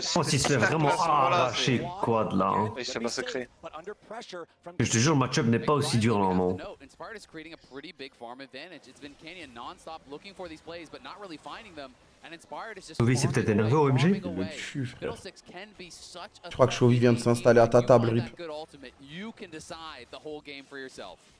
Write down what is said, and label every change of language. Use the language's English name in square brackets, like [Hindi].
[French] Je pense qu'il se fait vraiment arracher quad là. Hein. Il s'est massacré. Je te jure, le match-up n'est pas aussi dur normalement. [English] Inspired is creating a pretty big farm advantage. It's been Canyon non-stop looking for these plays, but not really finding them. And Inspired is just [French] Chovy s'est peut-être énervé au MG. Le cul, frère. Je crois que Chovy vient de s'installer à ta table, Rip. [English] You can decide the whole game for yourself.